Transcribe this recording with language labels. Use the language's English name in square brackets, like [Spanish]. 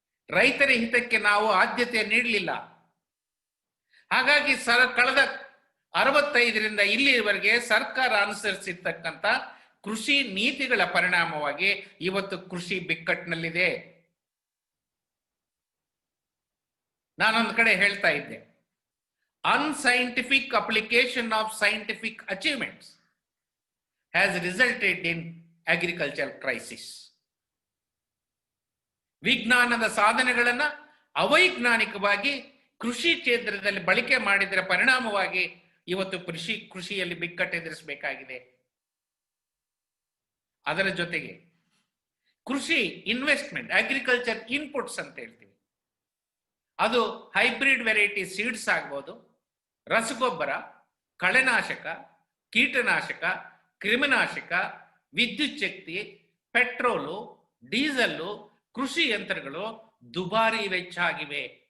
[Kannada] ರೈತರ ಹಿತಕ್ಕೆ ನಾವು ಆದ್ಯತೆ ನೀಡಲಿಲ್ಲ. ಹಾಗಾಗಿ ಕಳೆದ 65ರಿಂದ ಇಲ್ಲಿವರೆಗೆ ಸರ್ಕಾರ ಅನುಸರಿಸಿರ್ತಕ್ಕಂಥ ಕೃಷಿ ನೀತಿಗಳ ಪರಿಣಾಮವಾಗಿ ಇವತ್ತು ಕೃಷಿ ಬಿಕ್ಕಟ್ಟಿನಲ್ಲಿದೆ. ನಾನೊಂದು ಕಡೆ ಹೇಳ್ತಾ ಇದ್ದೆ, [English] unscientific application of scientific achievements has resulted in agricultural crisis. [Kannada] ವಿಜ್ಞಾನದ ಸಾಧನೆಗಳನ್ನ ಅವೈಜ್ಞಾನಿಕವಾಗಿ ಕೃಷಿ ಕ್ಷೇತ್ರದಲ್ಲಿ ಬಳಕೆ ಮಾಡಿದರ ಪರಿಣಾಮವಾಗಿ ಇವತ್ತು ಕೃಷಿಯಲ್ಲಿ ಬಿಕ್ಕಟ್ಟು ಎದುರಿಸಬೇಕಾಗಿದೆ. ಅದರ ಜೊತೆಗೆ ಕೃಷಿ ಇನ್ವೆಸ್ಟ್ಮೆಂಟ್, ಅಗ್ರಿಕಲ್ಚರ್ ಇನ್ಪುಟ್ಸ್ ಅಂತ ಹೇಳ್ತೀವಿ, ಅದು ಹೈಬ್ರಿಡ್ ವೆರೈಟಿ ಸೀಡ್ಸ್ ಆಗ್ಬೋದು, ರಸಗೊಬ್ಬರ, ಕಳೆನಾಶಕ, ಕೀಟನಾಶಕ, ಕ್ರಿಮಿನಾಶಕ, ವಿದ್ಯುತ್ ಶಕ್ತಿ, ಪೆಟ್ರೋಲು, ಡೀಸೆಲ್ಲು, ಕೃಷಿ ಯಂತ್ರಗಳು ದುಬಾರಿ ವೆಚ್ಚ ಆಗಿವೆ.